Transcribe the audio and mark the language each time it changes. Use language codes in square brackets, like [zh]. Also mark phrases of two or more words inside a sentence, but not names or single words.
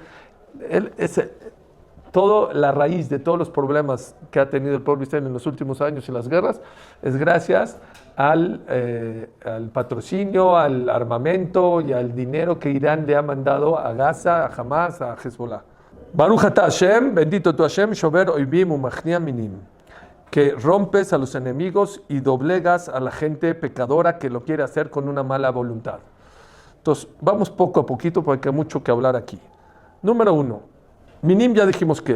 [es] Él es toda la raíz de todos los problemas que ha tenido el pueblo israelí en los últimos años y las guerras, es gracias al patrocinio, al armamento y al dinero que Irán le ha mandado a Gaza, a Hamas, a Hezbollah. [he] ברוך אתה השם, [es] bendito tu Hashem, [he] שובר אויבים ומכניע מינים, [es] que rompes a los enemigos y doblegas a la gente pecadora que lo quiere hacer con una mala voluntad. Entonces, vamos poco a poquito porque hay mucho que hablar aquí. Número 1, minim ya dijimos qué es.